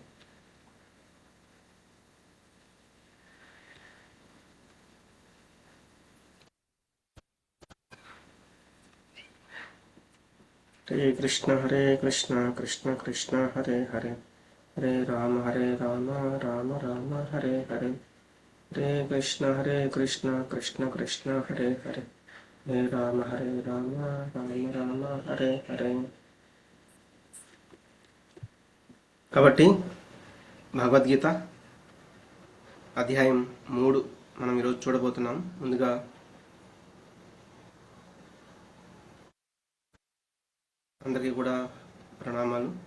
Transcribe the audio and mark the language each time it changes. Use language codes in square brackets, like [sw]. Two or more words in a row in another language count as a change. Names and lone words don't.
[hi] हरे कृष्ण कृष्ण कृष्ण हरे हरे, हरे राम राम राम हरे हरे। हरे कृष्ण कृष्ण कृष्ण हरे हरे, हरे राम राम राम हरे हरे। [te] కాబట్టి భగవద్గీత అధ్యాయం 3 మనం ఈరోజు చూడబోతున్నాం. ముందుగా అందరికీ కూడా ప్రణామాలు.